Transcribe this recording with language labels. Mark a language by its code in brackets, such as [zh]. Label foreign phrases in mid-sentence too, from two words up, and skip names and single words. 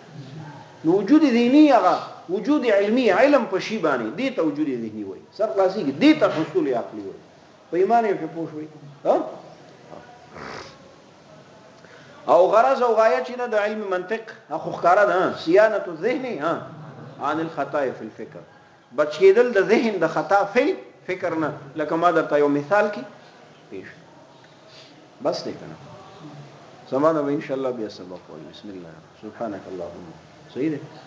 [ps] نو وجود ذهنی هغه وجود علمی، علم په شی باندې دې ته وجود ذهنی وایي. سر خلاصي کې دې ته حصول عقلی وایي. په ایمان یې په پوښوي او غرض او غایه چې نه د علم منطق خو ښکارا ده [ar] صيانه الذهن عن الخطا في الفكر. [ps] بچیدل د ذهن د [ar] خطا فی فکر [ps] نه، لکه ما درته یو مثال کې پیش بس دی کنه. زمانه به [ar] ان شاء الله [ps] بیا سبق وایي. [ar] بسم الله سبحانك اللهم. [ps] صحیح دی.